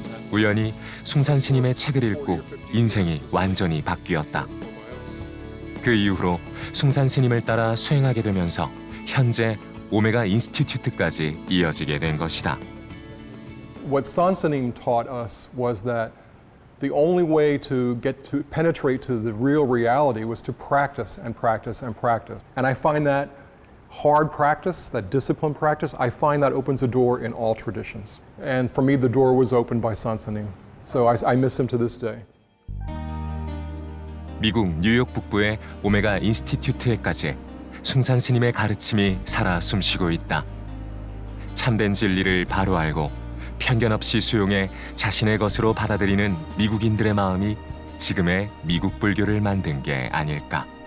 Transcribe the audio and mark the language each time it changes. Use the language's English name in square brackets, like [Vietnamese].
[Korean] 우연히 숭산 스님의 책을 읽고 인생이 완전히 바뀌었다. 그 이후로 숭산 스님을 따라 수행하게 되면서 현재 오메가 인스티튜트까지 이어지게 된 것이다. [English] What Sansanim taught us was that the only way to get to penetrate to the real reality was to practice and practice and practice. And I find that hard practice, that disciplined practice, I find that opens a door in all traditions. And for me, the door was opened by Sansanim. So I miss him to this day. [Korean] 미국 뉴욕 북부의 오메가 인스티튜트에까지 숭산 스님의 가르침이 살아 숨쉬고 있다. 참된 진리를 바로 알고 편견 없이 수용해 자신의 것으로 받아들이는 미국인들의 마음이 지금의 미국 불교를 만든 게 아닐까.